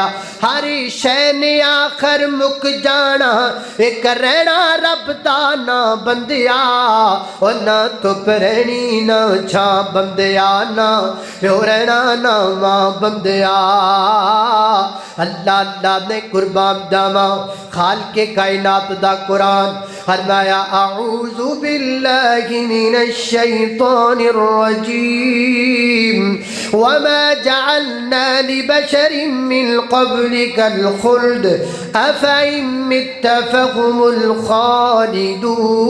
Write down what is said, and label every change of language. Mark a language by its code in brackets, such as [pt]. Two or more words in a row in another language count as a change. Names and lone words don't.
[pa] ہر شے نے آخر مک جانا، اک رہنا رب دا ناں بندیا. اور نہ دھپ رہنی نہ چھاں بندیا، نہ پیو رہنا نہ ماں بندیا. اللہ اللہ نے قربان جاواں. خال کے کائنات دا قرآن فرمایا, [ar] أعوذ بالله من الشيطان الرجيم، وما جعلنا لبشر من قبلك الخلد أفإن مت فهم الخالدون.